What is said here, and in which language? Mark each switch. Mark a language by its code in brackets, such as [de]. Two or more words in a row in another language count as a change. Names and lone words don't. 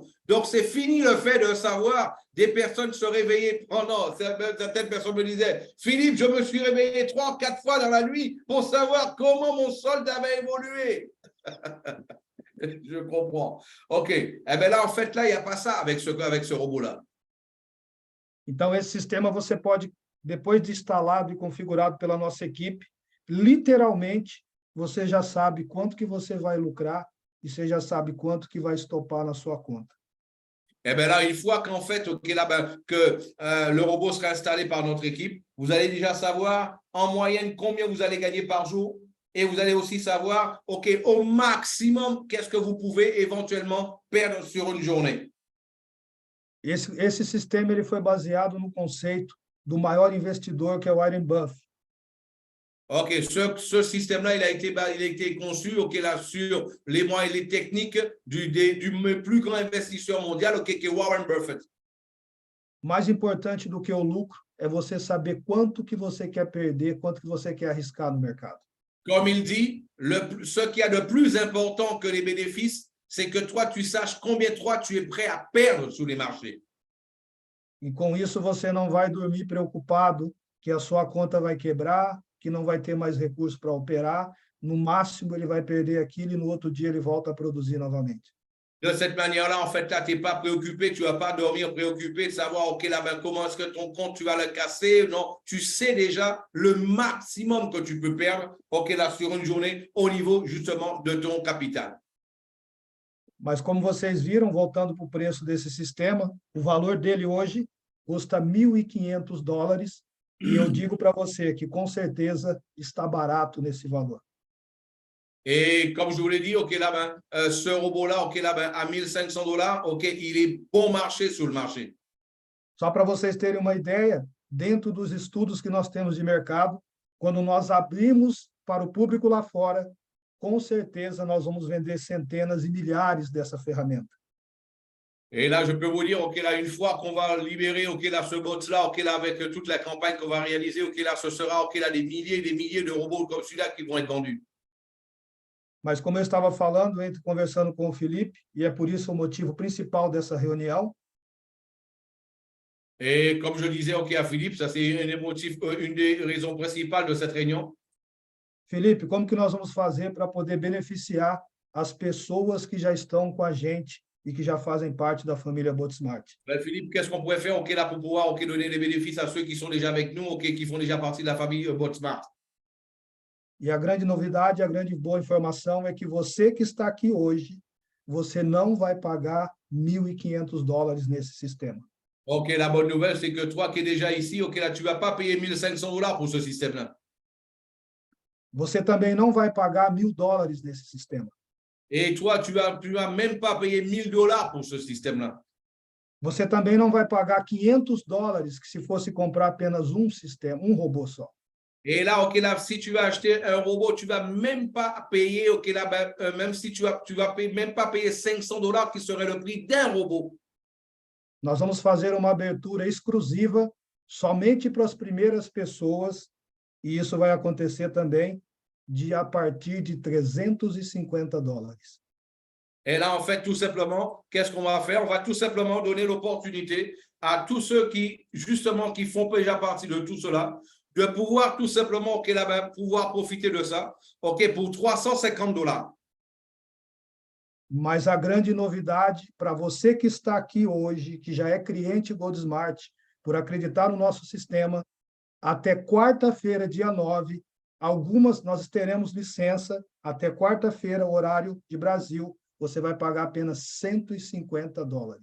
[fr] Donc, c'est fini le fait de savoir des personnes se réveiller pendant. Certaines personnes me disaient, Philippe, je me suis réveillé 3 ou 4 fois dans la nuit pour savoir comment mon solde avait évolué. Je comprends. OK. Eh bien là, en fait, là, il n'y a pas ça avec ce robot-là. [pt] Então, esse sistema você pode, depois de instalado e configurado pela nossa equipe, literalmente você já sabe quanto que você vai lucrar e você já sabe quanto que vai estopar na sua conta. [fr] Et bien là, une fois qu'en fait, okay, là, ben, que le robot sera installé par notre équipe, vous allez déjà savoir en moyenne combien vous allez gagner par jour et vous allez aussi savoir, OK, au maximum, qu'est-ce que vous pouvez éventuellement perdre sur une journée. [pt] Esse sistema ele foi baseado no conceito do maior investidor, que é o Warren Buffett. [fr] OK, ce système-là, il a été conçu, OK, là, sur les moyens et les techniques du plus grand investisseur mondial, OK, qui est Warren Buffett. [pt] Mais importante do que o lucro é você saber quanto que você quer perder, quanto que você quer arriscar no mercado. [fr] Comme il dit, ce qu'il y a de plus important que les bénéfices, c'est que toi, tu saches combien toi, tu es prêt à perdre sur les marchés. [pt] E com isso você não vai dormir preocupado que a sua conta vai quebrar, que não vai ter mais recurso para operar. No máximo, ele vai perder aquilo e no outro dia ele volta a produzir novamente. [fr] De cette manière-là, en fait, là, tu n'es pas préoccupé, tu ne vas pas dormir préoccupé de savoir, OK, là, ben, comment est-ce que ton compte, tu vas le casser. Non, tu sais déjà le maximum que tu peux perdre, OK, là, sur une journée, au niveau, justement, de ton capital. [pt] Mas como vocês viram, voltando para o preço desse sistema, o valor dele hoje custa $1.500 e eu digo para você que com certeza está barato nesse valor. [fr] Et comme je vous l'ai dit, OK, là, ben, ce robot-là, OK, là, ben, à $1.500, OK, il est bon marché sur le marché. [pt] Só para vocês terem uma ideia, dentro dos estudos que nós temos de mercado, quando nós abrimos para o público lá fora, com certeza nós vamos vender centenas e milhares dessa ferramenta. [fr] Et là, je peux vous dire, OK, là, une fois qu'on va libérer, OK, là, ce bot-là, OK, là, avec toute la campagne qu'on va réaliser, OK, là, ce sera, OK, là, des milliers et des milliers de robots comme celui-là qui vont être vendus. [pt] Mas como eu estava falando, conversando com o Felipe, e é por isso o motivo principal dessa reunião, [fr] Et comme je disais, OK, à Philippe, ça c'est une des raisons principales de cette réunion. [pt] Felipe, como que nós vamos fazer para poder beneficiar as pessoas que já estão com a gente e que já fazem parte da família Botsmart? [fr] Ben, Philippe, qu'est-ce qu'on pourrait faire, OK, là, pour pouvoir, OK, donner des bénéfices à ceux qui sont déjà avec nous, OK, qui font déjà partie de la famille Botsmart. [pt] E a grande novidade, a grande boa informação é que você que está aqui hoje, você não vai pagar $1.500 nesse sistema. [fr] OK, la bonne nouvelle, c'est que toi qui es déjà ici, OK, là, tu ne vas pas payer $1.500 pour ce système-là. [pt] Você também não vai pagar $1.000 nesse sistema. [fr] Et toi, tu vas même pas payer $1.000 pour ce système-là. [pt] Você também não vai pagar $500 que se fosse comprar apenas um sistema, um robô só. [fr] Et là, OK, là, si tu vas acheter un robot, tu vas même pas payer, OK, là, ben, même si tu vas même pas payer $500 qui serait le prix d'un robot. [pt] Nós vamos fazer uma abertura exclusiva somente para as primeiras pessoas, e isso vai acontecer também a partir de $350. [fr] Et là, en fait, tout simplement, qu'est-ce qu'on va faire? On va tout simplement donner l'opportunité à tous ceux qui, justement, qui font déjà partie de tout cela, de pouvoir tout simplement, OK, là, ben, pouvoir profiter de ça, OK, pour $350. [pt] Mas a grande novidade para você que está aqui hoje, que já é cliente Goldsmart, por acreditar no nosso sistema, até quarta-feira, dia 9, nós teremos licença, até quarta-feira, horário de Brasil, você vai pagar apenas $150.